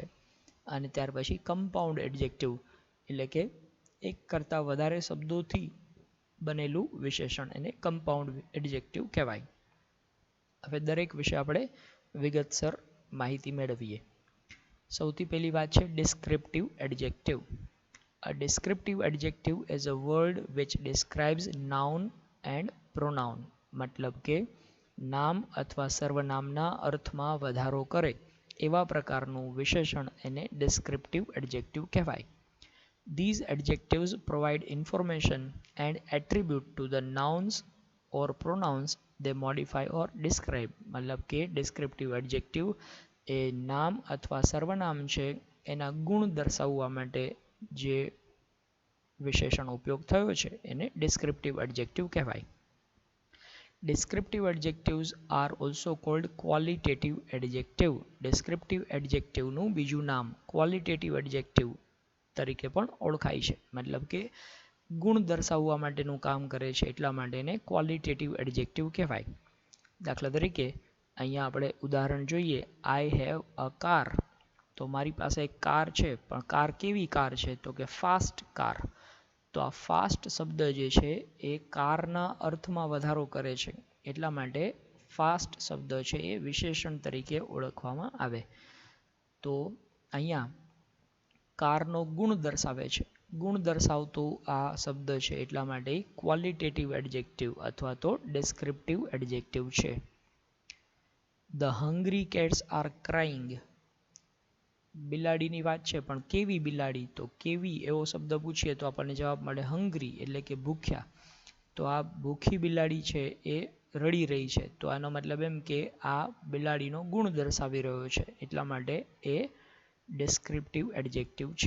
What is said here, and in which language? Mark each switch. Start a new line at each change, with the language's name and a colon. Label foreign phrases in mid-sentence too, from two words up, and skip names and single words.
Gujarati: અને ત્યાર પછી
English: compound adjective
Gujarati: એટલે કે એક કરતાં વધારે શબ્દોથી બનેલું વિશેષણ એને
English: compound adjective
Gujarati: કહેવાય. હવે દરેક વિશે આપણે વિગતસર માહિતી મેળવીએ. સૌથી પહેલી વાત છે
English: descriptive adjective. A descriptive adjective is a word which describes noun and pronoun.
Gujarati: મતલબ કે નામ અથવા સર્વનામના અર્થમાં વધારો કરે એવા પ્રકારનું વિશેષણ એને
English: descriptive adjective
Gujarati: કહેવાય.
English: These adjectives provide information and attribute to the nouns or pronouns they modify or describe.
Gujarati: મતલબ કે
English: descriptive adjective
Gujarati: એ નામ અથવા સર્વનામ છે એના ગુણ દર્શાવવા માટે જે વિશેષણ ઉપયોગ થયો છે એને
English: descriptive adjective
Gujarati: કહેવાય.
English: Descriptive adjectives are also called qualitative adjective. Descriptive adjective
Gujarati: નું બીજું નામ
English: qualitative adjective
Gujarati: તરીકે પણ ઓળખાય છે. મતલબ કે ગુણ દર્શાવવા માટેનું કામ કરે છે એટલા માટે એને
English: qualitative adjective
Gujarati: કહેવાય. દાખલા તરીકે અહીંયા આપણે ઉદાહરણ જોઈએ,
English: I have a car.
Gujarati: તો મારી પાસે એક કાર છે, પણ કાર કેવી કાર છે તો કે
English: fast car.
Gujarati: તો આ ફાસ્ટ શબ્દ જે છે એ કારના અર્થમાં વધારો કરે છે એટલા માટે ફાસ્ટ શબ્દ છે એ વિશેષણ તરીકે ઓળખવામાં આવે. તો અહીંયા કારનો ગુણ દર્શાવે છે, ગુણ દર્શાવતું આ શબ્દ છે એટલા માટે
English: qualitative adjective
Gujarati: અથવા તો
English: descriptive adjective
Gujarati: છે.
English: The hungry cats are crying.
Gujarati: બિલાડીની વાત છે, પણ કેવી બિલાડી? તો કેવી એવો શબ્દ પૂછીએ તો આપણને જવાબ મળે હંગ્રી એટલે કે ભૂખ્યા. તો આ ભૂખી બિલાડી છે એ રડી રહી છે, તો આનો મતલબ એમ કે આ બિલાડીનો ગુણ દર્શાવી રહ્યો છે, એટલા માટે એ
English: descriptive adjective
Gujarati: છે.